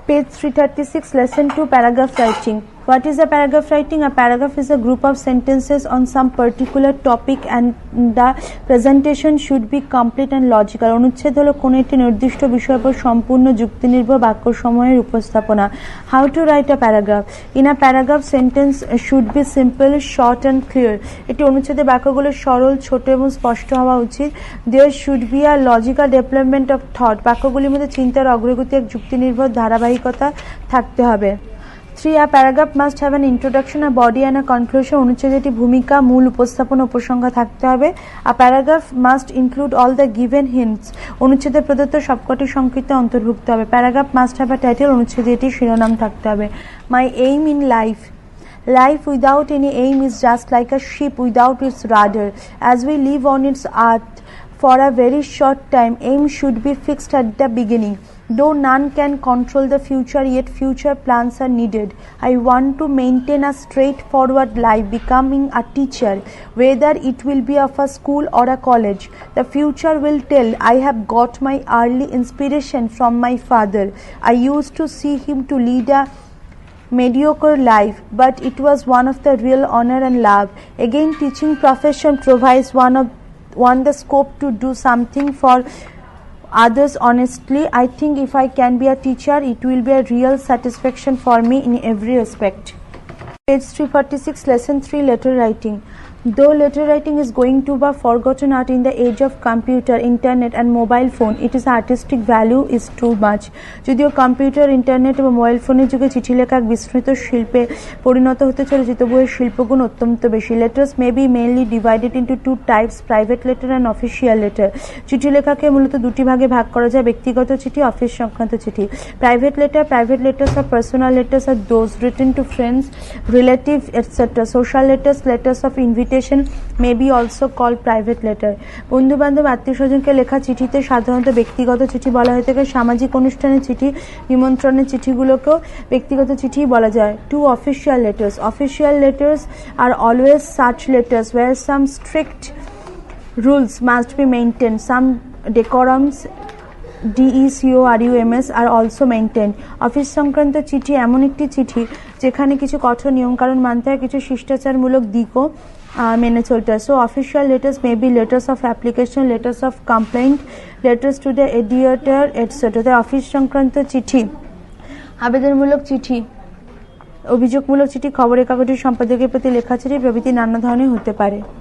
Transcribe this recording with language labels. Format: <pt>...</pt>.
<en>Page 336, Lesson 2, Paragraph Writing. What is a paragraph writing? A paragraph is a group of sentences on some particular topic and the presentation should be complete and logical.</en> <bn>অনুচ্ছেদ হলো কোনো একটি নির্দিষ্ট বিষয়ের উপর সম্পূর্ণ যুক্তিনির্ভর বাক্যসমূহের উপস্থাপনা.</bn> <en>How to write a paragraph? In a paragraph, sentence should be simple, short and clear.</en> <bn>এটি অনুচ্ছেদের বাক্যগুলো সরল, ছোট এবং স্পষ্ট হওয়া উচিত.</bn> <en>There should be a logical development of thought.</en> <bn>বাক্যগুলির মধ্যে চিন্তার অগ্রগতি এক যুক্তিনির্ভর ধারাবাহিকতা থাকতে হবে.</bn> <en>3. A paragraph must have an introduction, a body and a conclusion.</en> <bn>অনুচ্ছেদে একটি ভূমিকা, মূল উপস্থাপন, উপসংহার থাকতে হবে.</bn> <en>A paragraph must include all the given hints.</en> <bn>অনুচ্ছেদে প্রদত্ত সবকটি সংকেত অন্তর্ভুক্ত হবে.</bn> <en>Paragraph must have a title.</en> <bn>অনুচ্ছেদে একটি শিরোনাম থাকতে হবে.</bn> <en>My aim in life. Life without any aim is just like a ship without its rudder. As we live on its earth for a very short time, aim should be fixed at the beginning. Though none can control the future, yet future plans are needed. I want to maintain a straightforward life, becoming a teacher, whether it will be of a school or a college. The future will tell. I have got my early inspiration from my father. I used to see him to lead a mediocre life, but it was one of the real honor and love. Again, teaching profession provides one the scope to do something for others honestly. I think if I can be a teacher, it will be a real satisfaction for me in every respect. Page 346, Lesson 3, Letter Writing. Though letter writing is going to be forgotten art in the age of computer, internet and mobile phone, its artistic value is too much.</en> <bn>যদিও computer, internet এবং mobile ফোনের যুগে চিঠি লেখা এক বিস্তৃত শিল্পে পরিণত হতে চলেছে, তবুও এর শিল্পগুণ অত্যন্ত বেশি.</bn> <en>Letters may be mainly divided into two types, private letter and official letter.</en> <bn>চিঠি লেখাকে মূলত দুটি ভাগে ভাগ করা যায়, ব্যক্তিগত চিঠি, অফিস সংক্রান্ত চিঠি.</bn> <en>Private letters or personal letters are those written to friends, relatives, etc. Social letters of invitation may be also called private letter.</en> <bn>বন্ধু বান্ধব, আত্মীয় স্বজনকে লেখা চিঠিতে সাধারণত ব্যক্তিগত চিঠি বলা হয়ে থাকে. সামাজিক অনুষ্ঠানের চিঠি, নিমন্ত্রণের চিঠিগুলোকেও ব্যক্তিগত চিঠি বলা যায়.</bn> <en>2. Official letters. Official letters are always such letters where some strict rules must be maintained. Some decorums DECORUMS are also maintained.</en> <bn>Office সংক্রান্ত চিঠি এমন একটি চিঠি যেখানে কিছু কঠোর নিয়মকানুন মানতে হয়, কিছু শিষ্টাচারমূলক দিকও মেনে চলতে হয়.</bn> <en>So official letters may be letters of application, letters of complaint, letters to the editor, etc.</en> <bn>তাই অফিস সংক্রান্ত চিঠি, আবেদনমূলক চিঠি, অভিযোগমূলক চিঠি, খবরের কাগজের সম্পাদকের প্রতি লেখা চিঠি প্রভৃতি নানা ধরনের হতে পারে.</bn>